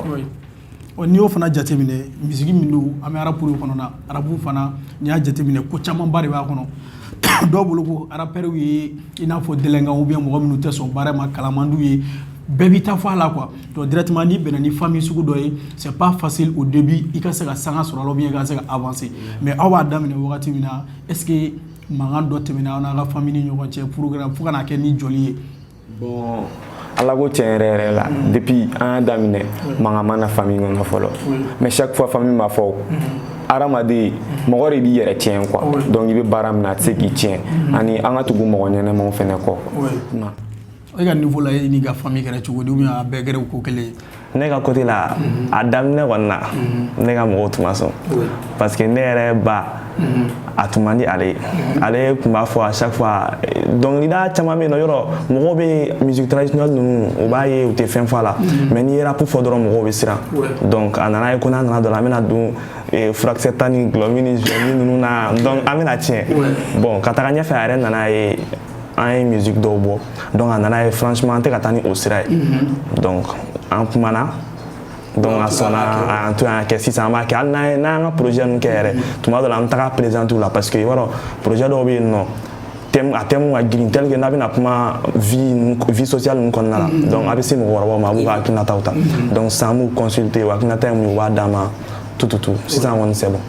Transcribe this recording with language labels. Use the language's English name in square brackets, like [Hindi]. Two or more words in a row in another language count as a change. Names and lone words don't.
[Bambara] n'i y'o fana jateminɛ misigi min don an bɛ arabu kɔnɔ arabu fana n'i y'a jateminɛ ko camanba de b'a kɔnɔ dɔw bolo ko arapɛriw ye i n'a fɔ dɛlɛnkan [French] ou bien [Bambara] mɔgɔ minnu tɛ sɔn baara ma kalamandu ye bɛɛ b'i ta fɔ a la [French] quoi donc [Bambara] directement n'i bɛnna ni famille sugu dɔ ye [French] c'est pas facile au début [Bambara] i ka se ka sanga sɔrɔ a la [French] ou bien [Bambara] i ka se ka avancer mais aw b'a daminɛ wagati min na [French] est-ce que [Bambara] mankan dɔ tɛmɛna aw n'a ka famille ni ɲɔgɔn cɛ programme fo ka n'a kɛ ni joli ye bon ala ko tiɲɛ yɛrɛ yɛrɛ la depuis an y'a daminɛ mankan ma na famille kɔnɔ fɔlɔ [French] mais chaque fois famille [Bambara] m'a fɔ hadamaden mɔgɔ de b'i yɛrɛ tiɲɛ [French] quoi donc [Bambara] i bɛ baara min na a tɛ se k'i tiɲɛ ani an ka tugu mɔgɔ ɲɛnɛmaw fɛnɛ kɔ e ka niveau la e n'i ka famille kɛra cogo di [French] ou bien [Bambara] a bɛɛ kɛra ko kelen ye ne ka côté la a daminɛ kɔni na ne ka mɔgɔw tun ma sɔn [French] parce que [Bambara] ne yɛrɛ ba a tun man di ale ye ale tun b'a fɔ [French] à chaque fois [Bambara] dɔnkilida caman bɛ yen nɔ yɔrɔ mɔgɔw bɛ [French] musique traditionnelle [Bambara] ninnu o b'a ye u tɛ fɛn fɔ a la mais n'i ye rap fɔ dɔrɔn mɔgɔw bɛ siran donc a nana ye ko n'a nana dɔrɔn an bɛna don furakisɛ ta ni gulɔmi ni zuwɛni ninnu na donc an bɛna tiɲɛ bon ka taga ɲɛfɛ a yɛrɛ nana ye an ye musique dɔw bɔ donc a nana ye franchement an tɛ ka taa ni o sira ye donc an kumana donc a sɔnna an to yan kɛ sisan an b'a kɛ hali n'an y'an ka projet ninnu kɛ yɛrɛ tuma dɔ la an bɛ taga présenter u la [French] parce que [Bambara] i b'a dɔn projet dɔw bɛ yen nɔ a thème ka girin [French] tel que [Bambara] n'a bɛna kuma [French] vie sociale [Bambara] ninnu kɔnɔna la donc a bɛ se mɔgɔkɔrɔbaw ma a b'u ka hakilinataw ta donc sisan an b'u consulter o hakilinata ye mun ye u b'a d'an ma tout sisan kɔni [French] c'est bon.